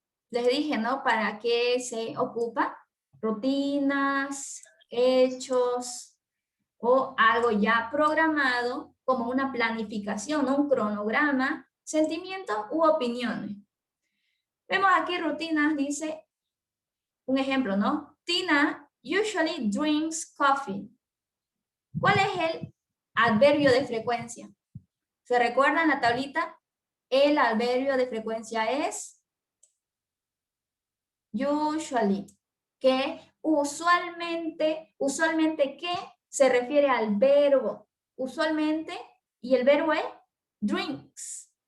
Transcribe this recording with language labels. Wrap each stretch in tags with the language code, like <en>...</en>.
<es>Les dije, ¿no?, para qué se ocupa. Rutinas, hechos o algo ya programado, como una planificación, ¿no?, un cronograma, sentimientos u opiniones. Vemos aquí rutinas, dice un ejemplo, ¿no?</es> <en>Tina usually drinks coffee.</en> <es>¿Cuál es el adverbio de frecuencia? ¿Se recuerdan la tablita? El adverbio de frecuencia es usually, que usualmente ¿qué? Se refiere al verbo, usualmente, y el verbo es drinks.</es>